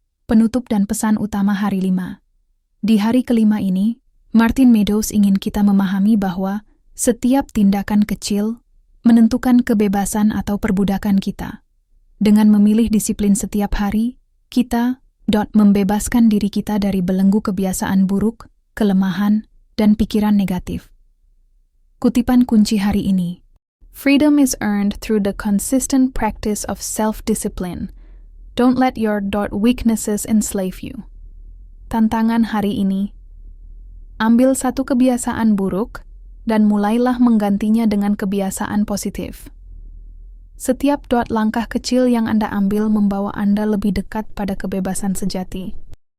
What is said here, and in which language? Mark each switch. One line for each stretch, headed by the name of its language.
Indonesian: Penutup dan pesan utama hari 5. Di hari kelima ini, Martin Meadows ingin kita memahami bahwa setiap tindakan kecil menentukan kebebasan atau perbudakan kita. Dengan memilih disiplin setiap hari, kita membebaskan diri kita dari belenggu kebiasaan buruk, kelemahan, dan pikiran negatif. Kutipan kunci hari ini.
English: Freedom is earned through the consistent practice of self-discipline. Don't let your weaknesses enslave you.
Indonesian: Tantangan hari ini. Ambil satu kebiasaan buruk dan mulailah menggantinya dengan kebiasaan positif. Setiap langkah kecil yang Anda ambil membawa Anda lebih dekat pada kebebasan sejati.